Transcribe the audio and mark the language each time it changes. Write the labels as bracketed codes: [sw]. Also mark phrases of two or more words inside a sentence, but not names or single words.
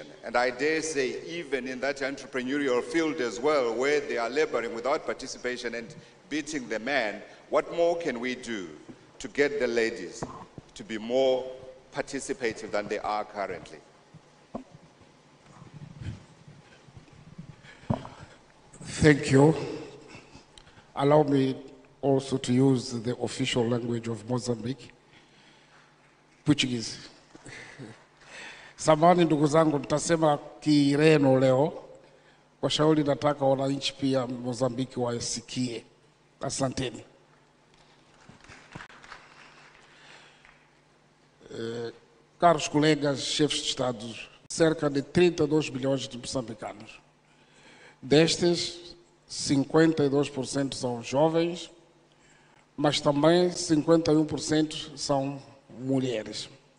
[en] And I dare say, even in that entrepreneurial field as well, where they are laboring without participation and beating the man, what more can we do to get the ladies to be more participative than they are currently? Thank you. Allow me also to use the official language of Mozambique, Portuguese. [sw] Samahani ndugu zangu, nitasema Kireno leo. Kwa shauri nataka wananchi pia Mozambiki wasikie. Asanteni. [pt] Caros colegas, chefes de Estado, cerca de 32 milhões de moçambicanos. Destes, 52% são jovens, mas também 51% são mulheres.